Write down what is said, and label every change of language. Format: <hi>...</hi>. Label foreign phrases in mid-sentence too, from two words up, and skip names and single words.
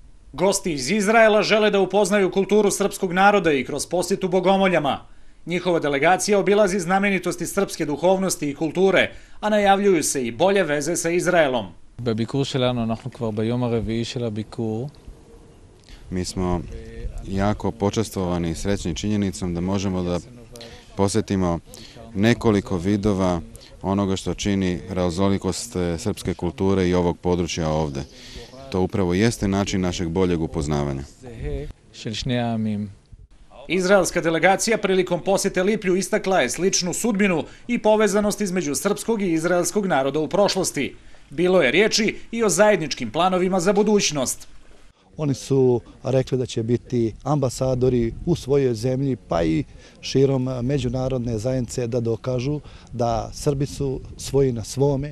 <sr>Gosti iz Izraela žele da upoznaju kulturu srpskog naroda i kroz posjetu Bogomoljama. Njihova delegacija obilazi znamenitosti srpske duhovnosti i kulture, a najavljuju se i bolje veze sa Izraelom.</sr> <he>בביקור שלנו אנחנו כבר ביום הרביעי של הביקור.</he> <sr>Mi smo jako počastvovani i srećni činjenicom da možemo da posjetimo nekoliko vidova onoga što čini raznolikost srpske kulture i ovog područja ovde. To upravo jeste način našeg boljeg upoznavanja.</sr> <he>של שני העמים.</he> <sr>Izraelska delegacija prilikom posjete Liplju istakla je sličnu sudbinu i povezanost između srpskog i izraelskog naroda u prošlosti. Bilo je riječi i o zajedničkim planovima za budućnost. Oni su rekli da će biti ambasadori u svojoj zemlji, pa i širom međunarodne zajednice da dokažu da Srbi su svoji na svome.</sr>